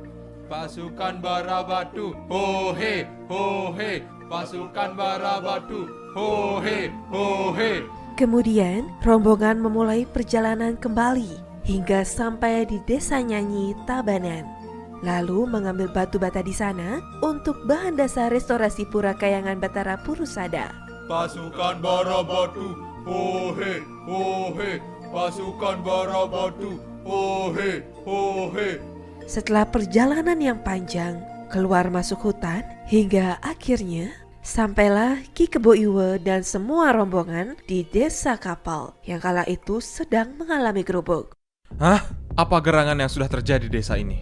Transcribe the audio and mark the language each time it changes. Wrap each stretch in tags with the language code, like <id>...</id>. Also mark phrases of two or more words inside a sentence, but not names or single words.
<id>Pasukan Barabatu, hohe, hohe. Pasukan Barabatu, hohe, hohe. Kemudian rombongan memulai perjalanan kembali hingga sampai di desa Nyanyi Tabanan. Lalu mengambil batu bata di sana untuk bahan dasar restorasi Pura Kayangan Batara Purusada. Pasukan Barabatu, hohe, hohe. Pasukan Barabatu, hohe, hohe. Setelah perjalanan yang panjang, keluar masuk hutan, hingga akhirnya sampailah Ki Kebo Iwe dan semua rombongan di desa Kapal yang kala itu sedang mengalami gerubuk. Hah? Apa gerangan yang sudah terjadi di desa ini?</id>